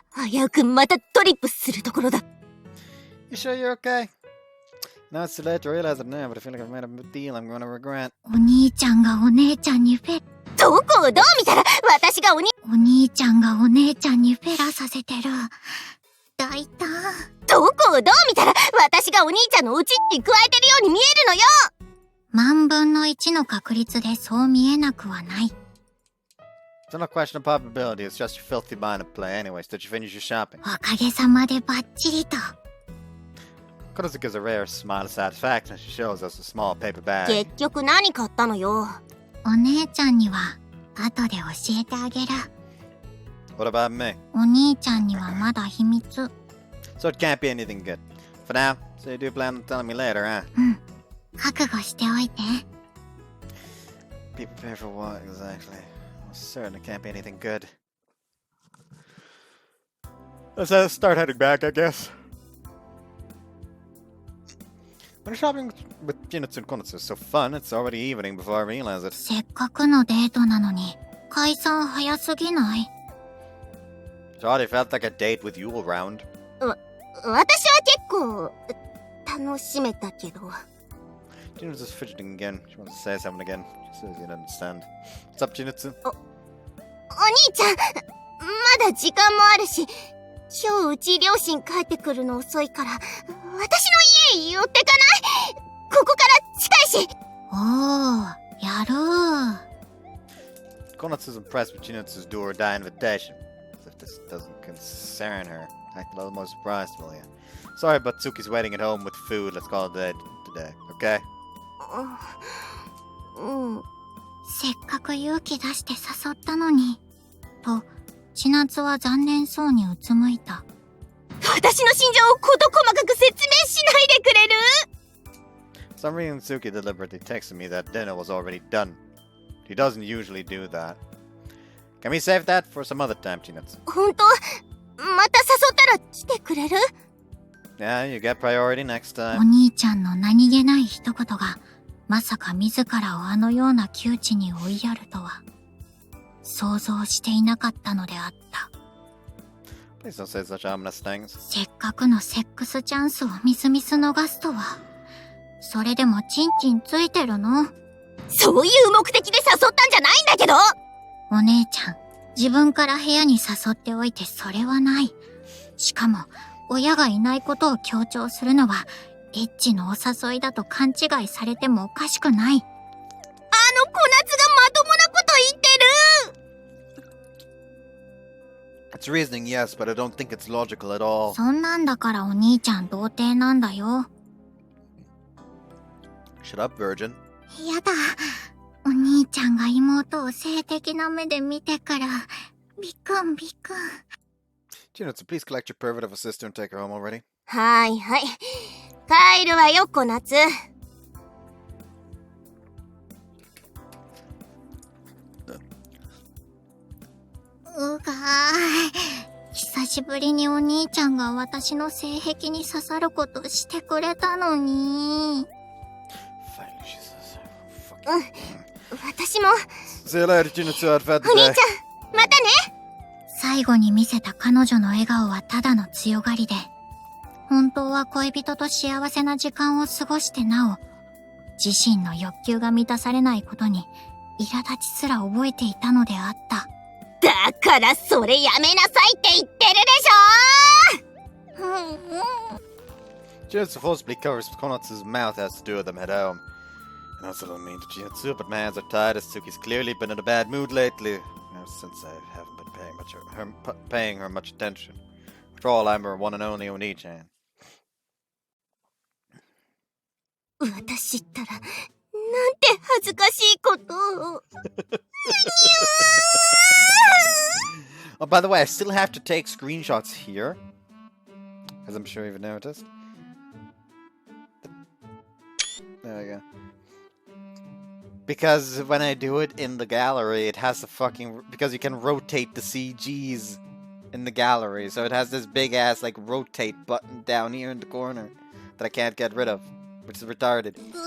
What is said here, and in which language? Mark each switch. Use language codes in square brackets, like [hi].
[ja] 危うくまたトリップするところだ。 [en] You sure you're okay? Now it's too late to realize it now, but I feel like I've made a deal I'm gonna regret. [ja] お兄ちゃんがお姉ちゃんにどこをどう見たら私がお兄ちゃんがお姉ちゃんにフェラさせてる。大胆。どこをどう見たら私がお兄ちゃんのおちに加えてるように見えるのよ。万分の1の確率でそう見えなくはない。 [en] It's not a question of probability, it's just your filthy mind at play. Anyways, did you finish your shopping? [ja] おかげさまでバッチリと。 [en] Konatsu gives a rare smile of satisfaction as she shows us a small paper bag. [ja] 結局何買ったのよ。お姉ちゃんには後で教えてあげる。 [en] What about me? [ja] お兄ちゃんにはまだ秘密。 [en] So it can't be anything good. For now, so you do plan on telling me later, huh? [ja] うん。覚悟しておいて。 [en] Be prepared for what exactly? Well, certainly can't be anything good. Let's start heading back, I guess. When shopping with Chinatsu and Konatsu is so fun, it's already evening before I realize it. [ja] せっかくのデートなのに解散早すぎない？ [en] It already felt like a date with you around. [ja] 私は結構楽しめたけど。 [en] Chinatsu's fidgeting again. She wants to say something again. She says you don't understand. What's up, Chinatsu? [ja] お兄ちゃん、まだ時間もあるし、今日うち両親帰ってくるの遅いから、私の家寄ってかない？ここから近いし。おー、やるー。 [en] Konatsu's impressed with Chinatsu's do-or-die invitation. As if this doesn't concern her. Acting a little more surprised, will you? Sorry, but Tsuki's waiting at home with food. Let's call it a day today, okay? [ja] うん。せっかく勇気出して誘ったのに。と、千夏は残念そうにうつむいた。私の心情を事細かく説明しないでくれる？ [en] For some reason, Tsuki deliberately texted me that dinner was already done. He doesn't usually do that. Can we save that for some other time, Chinatsu? [ja] 本当？また誘ったら来てくれる？ [en] Yeah, you get priority next [ja] お [en] time. [ja] 兄ちゃんの何気ない一言が、まさか自らをあのような窮地に追いやるとは、想像していなかったのであった。 [en] Please don't say such ominous things. [ja] せっかくのセックスチャンスをみすみす逃すとは。それでもチンチンついてるの？そういう目的で誘ったんじゃないんだけど！お姉ちゃん、自分から部屋に誘っておいてそれはない。しかも、親がいないことを強調するのは、エッチのお誘いだと勘違いされてもおかしくない。小夏がまともなこと言ってる！ [en] It's reasoning, yes, but I don't think it's logical at all. [ja] そんなんだからお兄ちゃん童貞なんだよ。 [en] Shut up, virgin. [ja] やだ。お兄ちゃんが妹を性的な目で見てから、ビクンビクン。 [en] Chinatsu, please collect your pervert of a sister and take her home already. [ja] はいはい。帰るわよ、小夏。うがー。久しぶりにお兄ちゃんが私の性癖に刺さることしてくれたのに。 [en] Finally, she says, fucking. [ja] 私も。 [en] See you later, Chinatsu. I've had [ja] お兄 [en] the [ja] ちゃ [en] day. [ja] ん、またね。最後に見せた彼女の笑顔はただの強がりで、本当は恋人と幸せな時間を過ごしてなお、自身の欲求が満たされないことに、苛立ちすら覚えていたのであった。だからそれやめなさいって言ってるでしょ！ [en] Chinatsu forcibly covers Konatsu's mouth as the two of them head home. And that's a little mean to Chinatsu, but my hands are tied as Tsuki's clearly been in a bad mood lately. Since I haven't been paying her much attention. After all, I'm her one and only Oni-chan. [ja] 私ったら、なんて恥ずかしいことを。 [en] Oh, by the way, I still have to take screenshots here, as I'm sure you've noticed. There we go. Because when I do it in the gallery, it has because you can rotate the CGs in the gallery, so it has this big ass like rotate button down here in the corner that I can't get rid of, which is retarded.